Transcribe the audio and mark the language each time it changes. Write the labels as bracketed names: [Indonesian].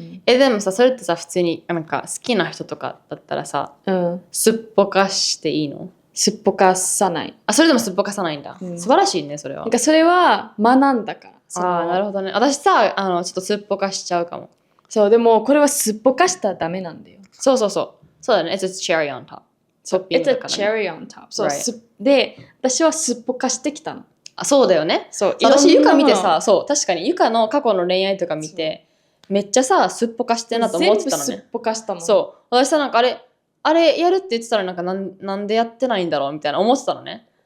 [Japanese] でもさそれってさ普通になんか好きな人とかだったらさ、すっぽかしていいの？すっぽかさない。それでもすっぽかさないんだ、素晴らしいねそれは。なんかそれは学んだから。なるほどね。私さちょっとすっぽかしちゃうかも。そうでもこれはすっぽかしたらダメなんだよ。そうだね。 [English] It's a cherry on top。 It's a cherry on top。 [Japanese] そう、 [English] right. [Japanese] で私はすっぽかしてきたの。そうだよね。私ゆか見てさ確かにゆかの過去の恋愛とか見てめっちゃさすっぽかしてんなと思ってたのね。全部すっぽかしたもん。そう私さなんかあれやるって言ってたらなんでやってないんだろうみたいな思ってたのね。